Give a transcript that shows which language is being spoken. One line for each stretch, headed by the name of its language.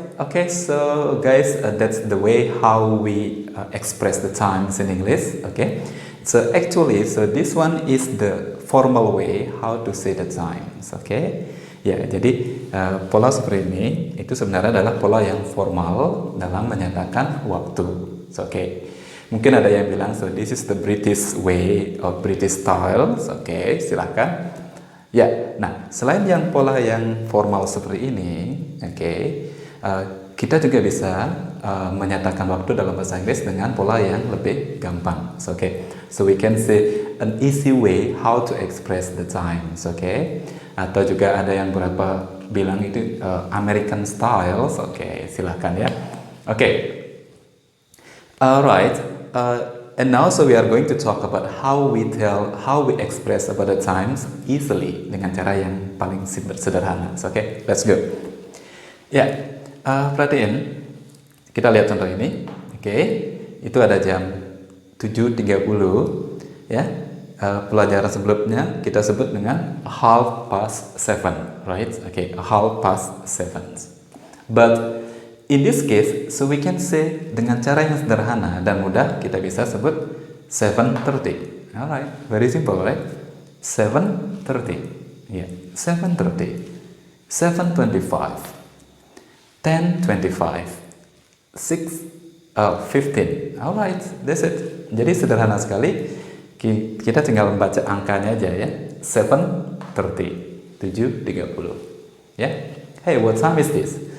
English: Okay, so guys, that's the way how we express the times in English. Okay. So actually, so this one is the formal way how to say the times. Okay.
Indonesian: Ya, jadi pola seperti ini itu sebenarnya adalah pola yang formal dalam menyatakan waktu. So, okay. Mungkin ada yang bilang,
English: so this is the British way or British style.
Indonesian: So, okay, silakan. Ya, nah selain yang pola yang formal seperti ini, okay, kita juga bisa menyatakan waktu dalam bahasa Inggris dengan pola yang lebih gampang.
English: So, okay, so we can say an easy way how to express the times.
Indonesian: Okay, atau juga ada yang beberapa bilang itu American style.
English: So, okay, silahkan ya. Okay, alright. And now so we are going to talk about how we express about the times easily
Indonesian: dengan cara yang paling sederhana.
English: So, okay, let's go.
Indonesian: Ya, perhatiin. Kita lihat contoh ini. Oke, itu ada jam 7.30 ya. Pelajaran sebelumnya kita sebut dengan 7:30, right?
English: Okay, 7:30. But in this case, so we can say
Indonesian: dengan cara yang sederhana dan mudah, kita bisa sebut
English: 7:30. Alright, very simple, right? 7:30. Yeah, 7:30. 7:25. 10:25. 6:15. Alright, that's it.
Indonesian: Jadi sederhana sekali. Kita tinggal membaca angkanya aja ya. 7:30, 7:30. Ya.
English: Hey, what time is this?